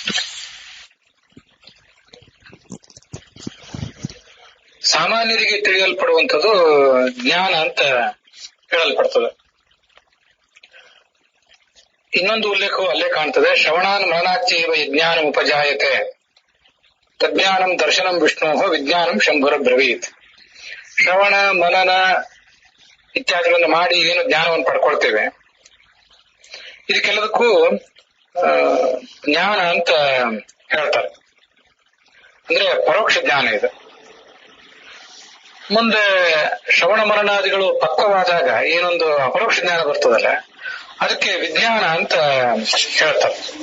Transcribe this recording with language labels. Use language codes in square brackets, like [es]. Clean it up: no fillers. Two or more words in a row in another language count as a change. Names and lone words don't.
[kn] ಸಾಮಾನ್ಯರಿಗೆ ತಿಳಿಯಲ್ಪಡುವಂಥದ್ದು ಜ್ಞಾನ ಅಂತ ಹೇಳಲ್ಪಡ್ತದೆ. ಇನ್ನೊಂದು ಉಲ್ಲೇಖವು ಅಲ್ಲೇ ಕಾಣ್ತದೆ. [sa] ಶ್ರವಣಾನ್ ಮನನಾಚ್ಯೈವ ಯಜ್ಞಾನ ಉಪಜಾಯತೆ ತಜ್ಞಾನಂ ದರ್ಶನಂ ವಿಷ್ಣೋ ವಿಜ್ಞಾನಂ ಶಂಭುರ ಬ್ರವೀತ್. [kn] ಶ್ರವಣ ಮನನ ಇತ್ಯಾದಿಗಳನ್ನು ಮಾಡಿ ಏನು ಜ್ಞಾನವನ್ನು ಪಡ್ಕೊಳ್ತೇವೆ, ಇದಕ್ಕೆಲ್ಲದಕ್ಕೂ ಜ್ಞಾನ ಅಂತ ಹೇಳ್ತಾರೆ. ಅಂದ್ರೆ ಪರೋಕ್ಷ ಜ್ಞಾನ ಇದು. ಮುಂದೆ ಶ್ರವಣ ಮರಣಾದಿಗಳು ಪಕ್ವವಾದಾಗ ಏನೊಂದು ಅಪರೋಕ್ಷ ಜ್ಞಾನ ಬರ್ತದಲ್ಲ, ಅದಕ್ಕೆ ವಿಜ್ಞಾನ ಅಂತ ಹೇಳ್ತಾರೆ.